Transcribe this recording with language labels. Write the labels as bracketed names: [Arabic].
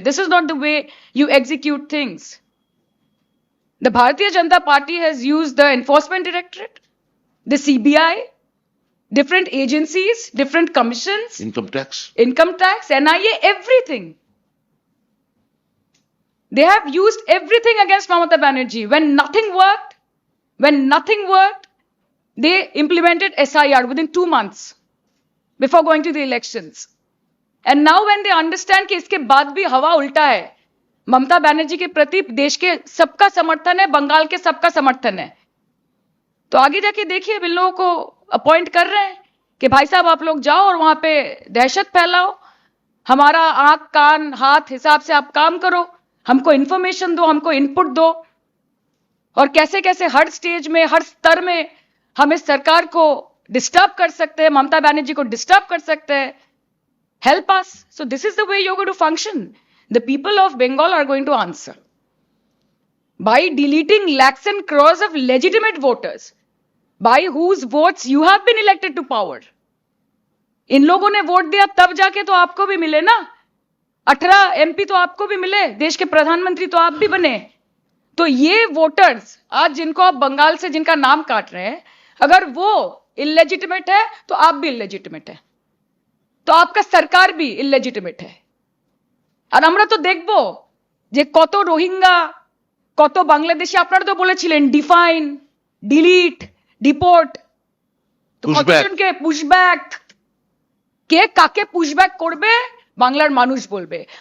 [English] This is not the way you execute things. The Bharatiya Janata Party has used the Enforcement Directorate, the CBI, different agencies, different commissions, income tax, NIA, everything. They have used everything against Mamata Banerjee. When nothing worked, when nothing worked, they implemented SIR within 2 months before going to the elections. And now when they understand [Hindi] कि इसके बाद भी हवा उल्टा है, ममता बनर्जी के प्रति देश के सबका समर्थन है, बंगाल के सबका समर्थन है, तो आगे जाके देखिए इन लोगों को अपॉइंट कर रहे हैं कि भाई साहब आप लोग जाओ और वहां पे दहशत फैलाओ, हमारा आंख कान हाथ हिसाब से आप काम करो, हमको इंफॉर्मेशन दो, हमको इनपुट दो, और कैसे कैसे हर स्टेज में हर स्तर में हम इस सरकार को डिस्टर्ब कर सकते हैं, ममता बनर्जी को डिस्टर्ब कर सकते हैं. [English] Help us. So this is the way you're going to function. The people of Bengal are going to answer by deleting lakhs and crores of legitimate voters by whose votes you have been elected to power. [Hindi] इन लोगों ने vote दिया तब जाके तो आपको भी मिले ना, 18 MP तो आपको भी मिले, देश के प्रधानमंत्री तो आप भी बने. तो ये वोटर्स आज जिनको आप बंगाल से जिनका नाम काट रहे हैं, अगर वो इलेजिटिमेट है तो आप भी इलेजिटिमेट है, তো आपका सरकार भी इलेजिटिमेट है. [Bangla] আর আমরা তো দেখবো যে কত রোহিঙ্গা কত বাংলাদেশি আপনারা তো বলেছিলেন [English] define delete deport, [Bangla] তো [English] Pushback. [Bangla] কতজনকে পুশব্যাক, কে কাকে পুশব্যাক করবে বাংলার মানুষ বলবে.